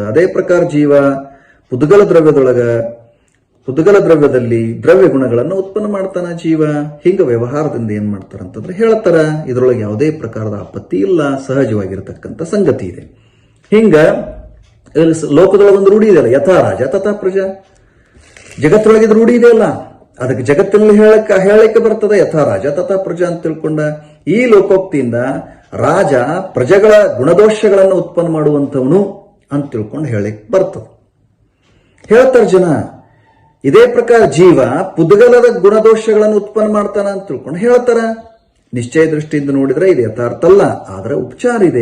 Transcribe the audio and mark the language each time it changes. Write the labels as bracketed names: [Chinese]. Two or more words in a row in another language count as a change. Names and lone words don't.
[Kannada] ಅದೇ ಪ್ರಕಾರ ಜೀವ ಪುದ್ಗಲ ದ್ರವ್ಯದಲ್ಲಿ ದ್ರವ್ಯ ಗುಣಗಳನ್ನು ಉತ್ಪನ್ನ ಮಾಡ್ತಾನ ಜೀವ. ಹಿಂಗ ವ್ಯವಹಾರದಿಂದ ಏನ್ ಮಾಡ್ತಾರ ಅಂತಂದ್ರೆ ಹೇಳ್ತಾರ. ಇದರೊಳಗೆ ಯಾವುದೇ ಪ್ರಕಾರದ ಆಪತ್ತಿ ಇಲ್ಲ, ಸಹಜವಾಗಿರತಕ್ಕಂಥ ಸಂಗತಿ ಇದೆ. ಹಿಂಗ ಲೋಕದೊಳಗೆ ಒಂದು ರೂಢಿ ಇದೆಯಲ್ಲ, [Sanskrit] ಯಥಾ ರಾಜ ತಥಾ ಪ್ರಜಾ. [Kannada] ಜಗತ್ತೊಳಗಿದ ರೂಢಿ ಇದೆಯಲ್ಲ, ಅದಕ್ಕೆ ಜಗತ್ತಿನಲ್ಲಿ ಹೇಳಕ್ಕೆ ಬರ್ತದೆ [Sanskrit] ಯಥಾ ರಾಜ ತಥಾ ಪ್ರಜಾ [Kannada] ಅಂತ ತಿಳ್ಕೊಂಡ. ಈ ಲೋಕೋಕ್ತಿಯಿಂದ ರಾಜ ಪ್ರಜೆಗಳ ಗುಣದೋಷಗಳನ್ನು ಉತ್ಪನ್ನ ಮಾಡುವಂಥವನು ಅಂತ ತಿಳ್ಕೊಂಡು ಹೇಳಕ್ ಬರ್ತದೆ. ಹೇಳ್ತಾರ ಜನ. ಇದೇ ಪ್ರಕಾರ ಜೀವ ಪುದ್ಗಲದ ಗುಣದೋಷಗಳನ್ನು ಉತ್ಪನ್ನ ಮಾಡ್ತಾನ ಅಂತ ತಿಳ್ಕೊಂಡು ಹೇಳ್ತಾರ. ನಿಶ್ಚಯ ದೃಷ್ಟಿಯಿಂದ ನೋಡಿದ್ರೆ ಇದು ಯಥಾರ್ಥ ಅಲ್ಲ, ಆದ್ರೆ ಉಪಚಾರ ಇದೆ.